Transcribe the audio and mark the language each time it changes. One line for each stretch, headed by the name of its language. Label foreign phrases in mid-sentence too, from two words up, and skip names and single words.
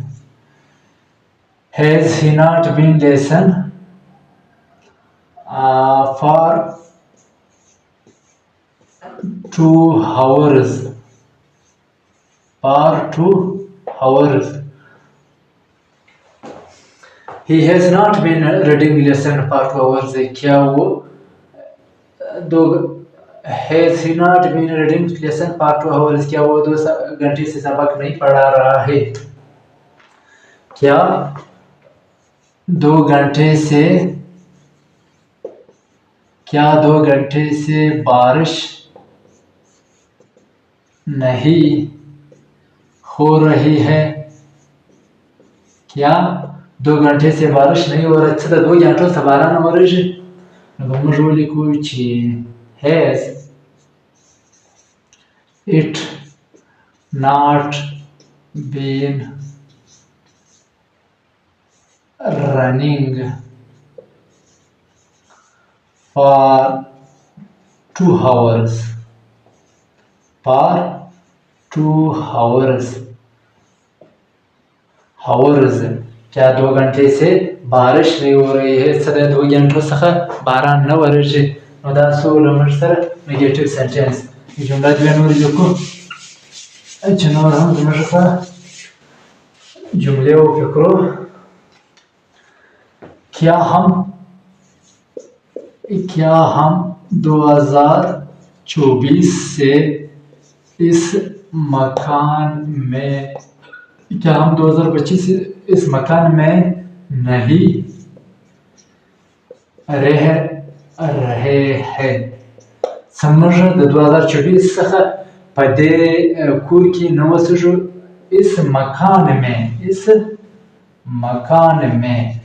English: Has he not been lesson for 2 hours. He has not been reading lesson for 2 hours.
Hindi: क्या वो
English: has he not been reading lesson for 2 hours.
Hindi: क्या वो 2 घंटे से सबक नहीं पढ़ा रहा है. क्या 2 घंटे से बारिश नहीं हो रही है. क्या 2 घंटे से बारिश नहीं हो रही. 2 घंटों से बारिश नहीं हो रही है.
Pashto: موږ ولیکو چې
English: has it not been running for 2 hours.
Hindi: क्या 2 घंटे से बारिश नहीं हो रही है.
Pashto: 2 घंटों څخه باران نه ورېږي. نو دا څو لمر سره
English: negative sentence.
Pashto: جمله دوه نور لیکو چې نور هم زموږ په جمله وفکرو.
Hindi: क्या हम 2024 से इस मकान में नहीं रह रहे हैं.
Pashto: زموږ د 2024 څخه په دې کور کې نه اوسېږو.
Hindi: इस मकान में